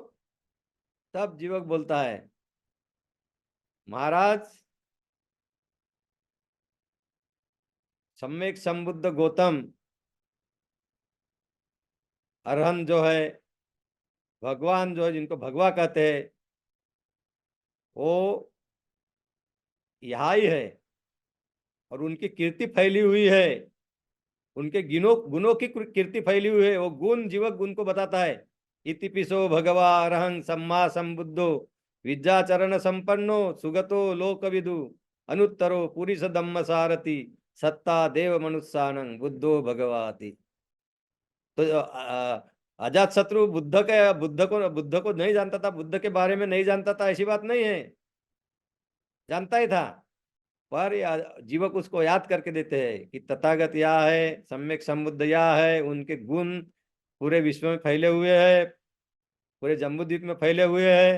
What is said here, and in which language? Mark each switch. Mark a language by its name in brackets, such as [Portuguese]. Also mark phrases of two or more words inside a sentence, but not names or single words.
[Hindi] तब जीवक बोलता है, महाराज, सम्यक संबुद्ध गौतम, अरहंत जो है, भगवान जो है, जिनको भगवा कहते हैं, वो यहाँ ही है और उनकी कीर्ति फैली हुई है, उनके गुणों गुणों की कीर्ति फैली हुई है। वो गुण जीवक गुण को बताता है। [Pali] इतिपिसो भगवा अरहं सम्मा संबुद्धो विद्याचरण संपन्नो सुगतो लोकविदु अनुत्तरो पुरीस धम्म सारथि सत्ता देव मनुष्यानं बुद्धो भगवाति। [Hindi] तो अजात शत्रु बुद्ध को नहीं जानता था, बुद्ध के बारे में नहीं जानता था, ऐसी बात नहीं है, जानता ही था। पर जीवक उसको याद करके देते हैं कि तथागत यह है, सम्यक संबुद्ध यह है, उनके गुण पूरे विश्व में फैले हुए हैं, पूरे जम्बूद्वीप में फैले हुए हैं।